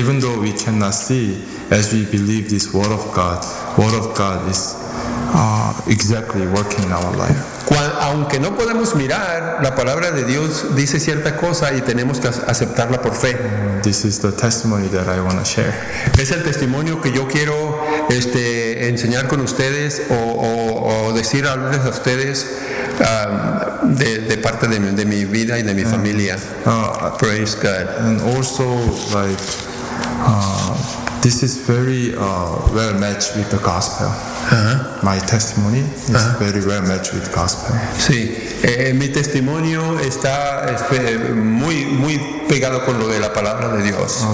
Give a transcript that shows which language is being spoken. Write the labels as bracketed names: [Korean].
[English] Even though we cannot see, as we believe this word of God is exactly working in our life. [Spanish] Aunque no podemos mirar, la palabra de Dios dice cierta cosa y tenemos que aceptarla por fe. [English] This is the testimony that I want to share. [Spanish] Es el testimonio que yo quiero enseñar con ustedes o decir a ustedes de parte de mi vida y de mi familia. [English] Praise God. And also, like, this is very well matched with the gospel. Uh-huh. My testimony is very well matched with gospel. [Spanish] Sí, mi testimonio está muy muy pegado con lo de la palabra de Dios.